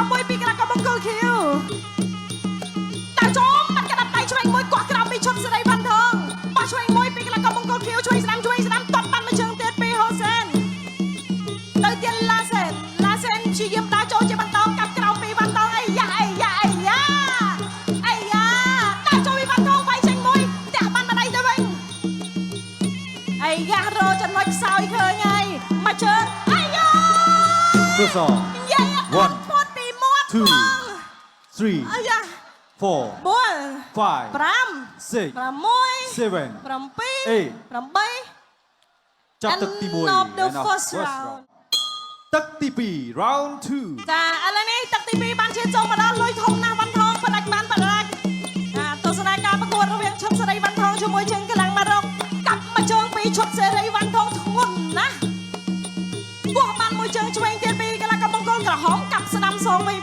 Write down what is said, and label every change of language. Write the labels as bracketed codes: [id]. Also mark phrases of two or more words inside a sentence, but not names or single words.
[km] មួយពីកីឡាករមង្គលខៀវដើរចូលមកកណ្ដាប់ដៃឆ្វេងមួយគោះក្រោមពីឈុតសេរីវ៉ាន់ថងប៉ះឆ្វេងមួយពីកីឡាករមង្គលខៀវឆ្វេងស្ដាំទាត់បានមកជើងទៀតពីហូសេនទៅទៀតឡាសេនព្យាយាមដើរចូលជាបន្តកាប់ក្រោមពីវ៉ាន់ថងអីយ៉ាដើរចូលពីវ៉ាន់ថងវាយចេញមួយផ្ទះបានម្ដាយទៅវិញអីយ៉ារោចំណុចខ្សោយឃើញហើយមកជើងអីយ៉ា ទស្សន យាយអត់ផុតពីមាត់ 2 3 អីយ៉ា 4 5 6 7 8 ចាប់ទឹកទី1 [en] End of the first round [km] ទឹកទី2 round 2 ចាឥឡូវនេះទឹកទី2បានឈានចូលមកដល់លុយធំណាស់វ៉ាន់ថងផ្ដាច់បានបដាច់ទស្សនាការប្រកួតរវាងឈុតសេរីវ៉ាន់ថងជាមួយជើងកីឡាម៉ារ៉ុកកាប់ មកជើងពីឈុតសេរីវ៉ាន់ថងធ្ងន់ណាស់គោះបានមួយជើងឆ្វេងទៀតពីកីឡាករមង្គលក្រហមកាប់ស្ដាំសងវិញ